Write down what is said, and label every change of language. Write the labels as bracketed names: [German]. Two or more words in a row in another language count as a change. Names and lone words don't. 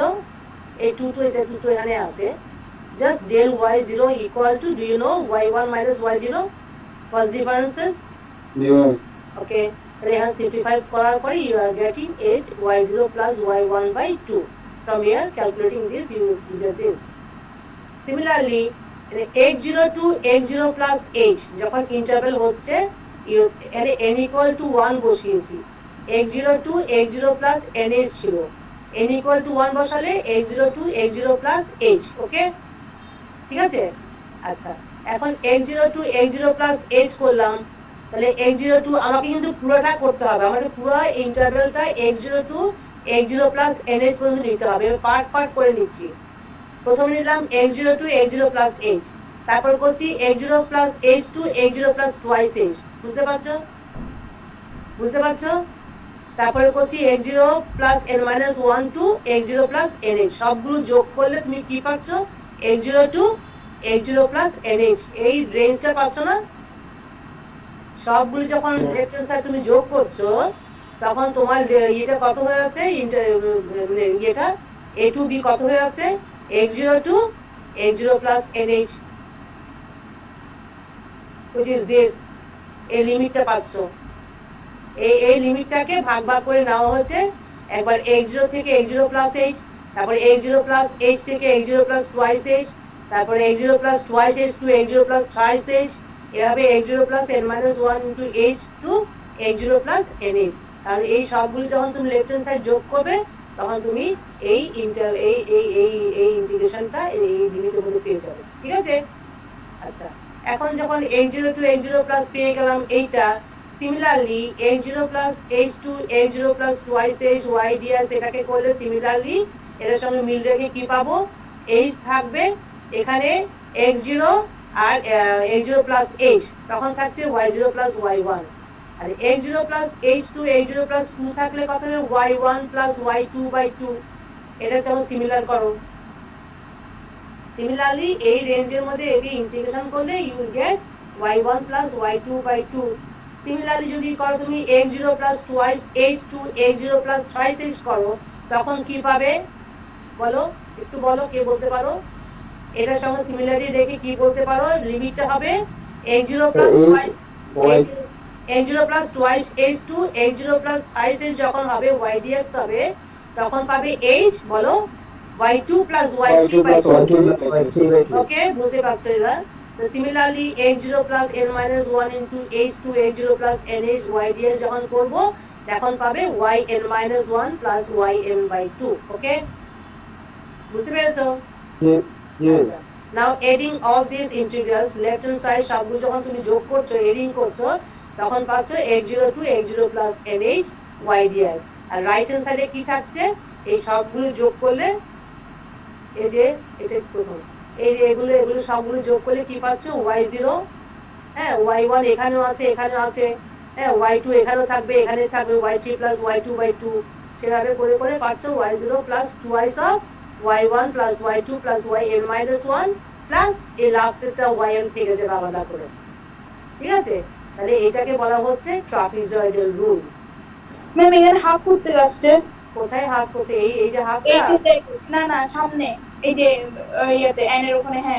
[Bangla] এই 2 তো এটা 2 তো এখানে আছে, [English] just del y0 equal to, do you know, y1 minus y0 first differences? [Bangla] জি ম্যাম। [English] Okay, [Bangla] তাহলে এখানে সিম্পলিফাই করার পরে [English] you are getting h y0 plus y1 by 2. From here calculating this you get this. Similarly x0 to x0 plus h [Bangla] যখন ইন্টারভ্যাল হচ্ছে এখানে [English] n equal to 1 বসিয়েছি, x0 to x0 plus nh ছিল, n equal to 1 বসালে x0 to x0 plus h, [Bangla] ওকে ঠিক আছে। আচ্ছা এখন [English] x0 to x0 plus h [Bangla] করলাম, তাহলে [English] x0 to [Bangla] আমাকে কিন্তু পুরোটা করতে হবে, আমাকে পুরো ইন্টারভ্যালটা [English] x0 to x0 plus nh [Bangla] পর্যন্ত নিতে হবে। পার্ট পার্ট করে নিচ্ছি, প্রথমে নিলাম [English] x0 to x0 plus h, [Bangla] তারপর করছি [English] x0 plus h to x0 plus twice h, [Bangla] বুঝতে পারছো বুঝতে পারছো। তারপরে করছি [English] x0 plus n minus 1 to x0 plus nh, [Bangla] সবগুলো যোগ করলে তুমি কি পাচ্ছ, [English] x0 to x0 plus nh, [Bangla] এই রেঞ্জটা পাচ্ছ না। সবগুলো যখন লেফট হ্যান্ড সাইড তুমি যোগ করছো তখন তোমার এটা কত হয়ে যাচ্ছে, মানে এটা [English] a to b [Bangla] কত হয়ে যাচ্ছে, [English] x0 to x0 plus nh, which is this, [Bangla] এই লিমিটটা পাচ্ছ। এই লিমিটটাকে ভাগ ভাগ করে নেওয়া হয়েছে, একবার [English] x0 থেকে x0 plus h, তারপরে x0 plus h থেকে x0 plus twice h, তারপরে x0 plus twice h to x0 plus thrice h, এভাবে x0 plus n minus 1 into h to x0 plus nh। [Bangla] কারণ এই সবগুলো যখন তুমি লেফট হ্যান্ড সাইড যোগ করবে তখন তুমি এই ইন্টিগ্রেশনটা এই লিমিটের মধ্যে পেয়ে যাবে, ঠিক আছে। আচ্ছা এখন যখন [English] x0 to x0 plus [Bangla] পেয়ে গেলাম এইটা, সিমিলারলি [English] x0 plus h to x0 plus twice h y ds [Bangla] এটাকে করলে সিমিলারলি এটার সঙ্গে মিল রেখে কি পাবো, h থাকবে এখানে x0 আর [English] x0 plus h, [Bangla] তখন থাকছে [English] y0 plus y1, [Bangla] আর [English] x0 plus h to x0 plus 2 [Bangla] থাকলে কত হবে [English] y1 plus y2 by 2, [Bangla] এটা যখন সিমিলার করো, সিমিলারলি এই রেঞ্জের মধ্যে এটি ইন্টিগ্রেশন করলে [English] you will get y1 plus y2 by 2. [Bangla] সিমিলারলি যদি করো তুমি [English] x0 plus twice h to x0 plus thrice h [Bangla] করো তখন কি পাবে বলো, একটু বলো কে বলতে পারো, এটার সঙ্গে সিমিলারিটি রেখে কি বলতে পারো, লিমিটটা হবে [English] x0 plus twice x0 plus twice h to x0 plus thrice h [Bangla] যখন হবে [English] y dx [Bangla] হবে তখন পাবে h, বলো [English] y2 plus y3 by 2, [Bangla] ওকে বুঝতে পারছো এবার। তো সিমিলারলি [English] x0 plus n minus 1 into h to x0 plus nh y ds [Bangla] যখন করব তখন পাবে [English] yn minus 1 plus yn by 2, [Bangla] ওকে বুঝতে পেরেছো। আচ্ছা [English] now adding all this integrals, [Bangla] লেফট হ্যান্ড সাইড সবগুলো যখন তুমি যোগ করছো এডিং করছো তখন পাচ্ছ [English] x0 to x0 plus nh y ds, [Bangla] আর রাইট হ্যান্ড সাইডে কি থাকছে, এই সবগুলো যোগ করলে এই যে এটা প্রথম এগুলো সবগুলো যোগ করলে কি পাচ্ছ y0, হ্যাঁ y1 এখানেও আছে এখানেও আছে, হ্যাঁ y2 এখানেও থাকবে এখানে থাকবে [English] y3 plus y2 by 2, [Bangla] সেভাবে করে করে পাচ্ছ [English] y0 plus twice of y1 plus y2 plus yn minus 1 plus [Bangla] এই লাস্টেরটা yn থেকে যাবে আলাদা করে, ঠিক আছে। তাহলে এটাকে বলা হচ্ছে ট্রাপিজয়েডাল রুল। ম্যাম এখানে হাফ করতে আসছে, কোথায় হাফ করতে, এই যে হাফটা, না না সামনে এই যে ইয়াতে এন এর ওখানে, হ্যাঁ